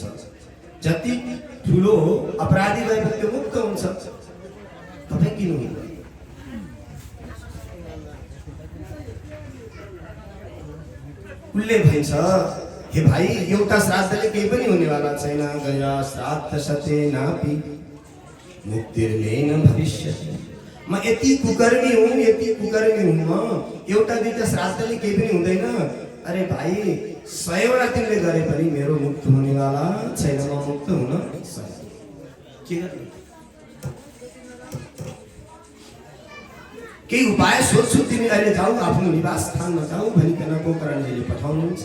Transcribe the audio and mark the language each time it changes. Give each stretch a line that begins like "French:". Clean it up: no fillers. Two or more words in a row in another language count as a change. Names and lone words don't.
Nepali: जति ठुलो अपराधी भए पनि त्यो मुक्त हुन्छ। तपाईँ किन हुँदैन? उसले भन्छ, हे भाइ एउटा श्राद्धले केही पनि हुनेवाला छैन।
Sanskrit: गया श्राद्ध सते नापि मुक्तिर्नैन भविष्यति।
Nepali: म यति कुकर्मी हुँ, यति कुकर्मी हुँ। म एउटा दुईटा श्राद्धले केही पनि हुँदैन। अरे भाइ 100वटा तिमीले गरे पनि मेरो मुक्त हुनेवाला छैन। म मुक्त हुन के गर्ने? केही उपाय सोध्छु, तिमी अहिले जाऊ आफ्नो निवास स्थानमा जाऊ भनिकन गोकर्णजीले पठाउनुहुन्छ।